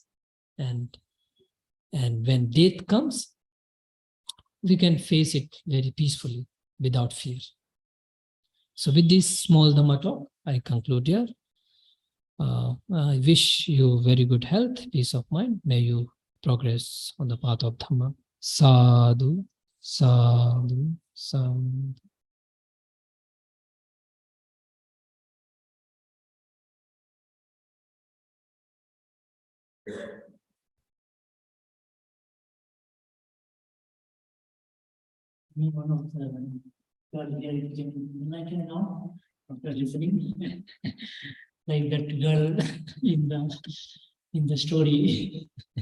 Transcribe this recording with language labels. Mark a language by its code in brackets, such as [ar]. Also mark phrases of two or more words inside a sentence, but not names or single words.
[en] And when death comes, we can face it very peacefully, without fear. So with this small Dhamma talk, I conclude here. I wish you very good health, peace of mind. May you progress on the path of Dhamma. [pi] Sadhu, sadhu, sadhu. [en] One of the girl here became enlightened now after listening, like that girl in the story.